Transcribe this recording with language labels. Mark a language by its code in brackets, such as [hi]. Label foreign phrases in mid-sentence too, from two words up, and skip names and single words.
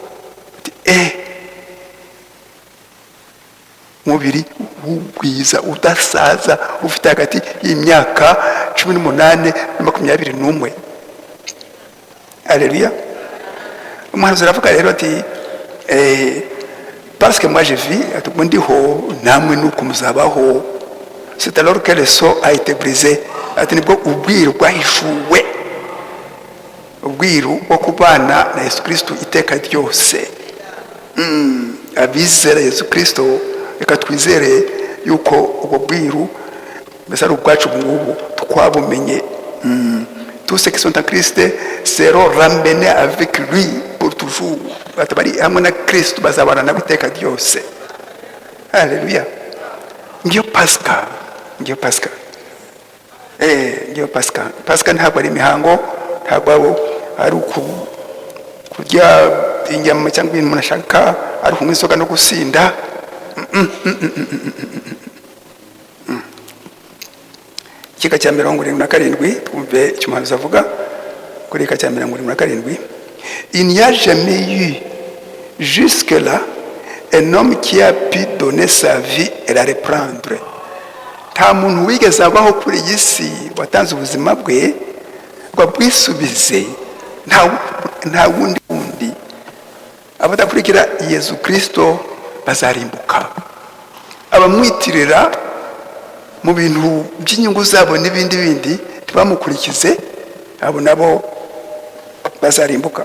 [rw] Mubiri w'ubwiza udasaza ufite hagati y'imyaka 18 na 21. [fr] Alléluia. [rw] Umuhanuzi aravuga rero ati [fr] parce que moi je vis, [rw] ubwo ndiho namwe nuko muzabaho. [fr] C'est alors que le sceau a été brisé. [rw] Ati nibwo ubwiru bwahishuwe, ubwiru bwo kubana na Yesu Kristo iteka ryose. Abizera Yesu Kristo, reka twizere yuko ubwo bwiru mbese ari ubwacu bungubu twabumenye. [fr] Tous ceux qui sont en Christ seront ramenés avec lui pour toujours. toujours, [rw] bari hamwe na Kristo bazabana nabo iteka ryose. Haleluya. Ngiyo Pasika, ngiyo Pasika. Ngiyo Pasika. Pasika ntabwo ari imihango, ntabwo ari kurya inyama cyangwa ibintu umuntu ashaka, ari kunywa inzoga no gusinda. Kika cya 77 twumve icyo umuhanuzi avuga kuri kika cya 77. Il n'y a jamais eu jusque-là un homme qui a pu donner sa vie et la reprendre. Nta muntu wigeze abaho kuri iyi si watanze ubuzima bwe ngo bwisubize. Nta wundi abadakurikira Yesu Kristo bazarimbuka. Abamwitirira mu bintu by'inyungu zabo n'ibindi ntibamukurikize, abo nabo bazarimbuka.